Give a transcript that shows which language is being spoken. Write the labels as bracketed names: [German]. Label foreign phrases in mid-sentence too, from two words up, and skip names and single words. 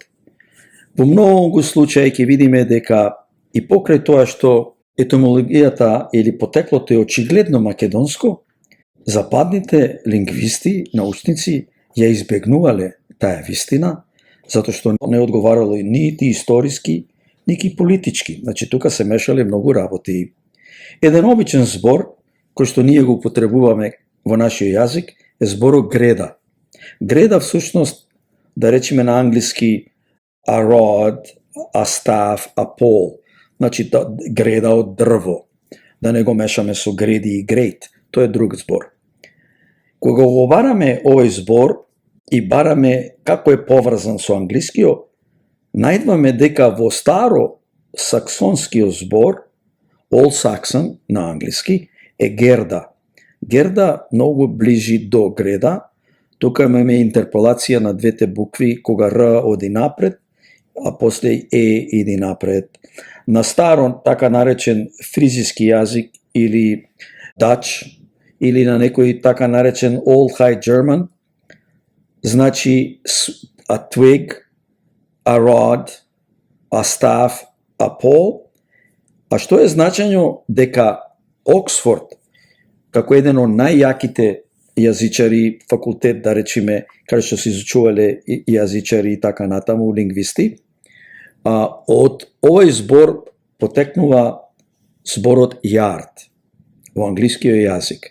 [Macedonian] Во многу случаи ќе видиме дека и покрај тоа што етимологијата или потеклото е очигледно македонско, западните лингвисти, научници ја избегнувале таа вистина, затоа што не одговарало нити историски, нити политички. Значи, тука се мешале многу работи. Еден обичен збор, кој што ние го употребуваме во нашиот јазик, е зборот греда. Греда, всушност, да речеме на англиски [English] a rod, a staff, a pole. [Macedonian] Значи, греда од дрво. Да не го мешаме со греди и грейт. Тоа е друг збор. Кога го бараме овој збор и бараме како е поврзан со англискиот, најдваме дека во старо саксонскиот збор, [English] Old Saxon [Macedonian] на англиски, е герда. Герда многу ближи до греда. Тука имаме интерполација на двете букви, кога Р оди напред, а после Е иди напред. На старо, така наречен фризиски јазик или Dutch, или на некој така наречен [English] Old High German, [Macedonian] значи [English] a twig, a rod, a staff, a pole. [Macedonian] А што е значење дека Оксфорд, како еден од најјаките јазичари, факултет, да речеме, каде што се изучувале јазичари и така натаму, лингвисти, од овој збор потекнува зборот yard во англискиот јазик.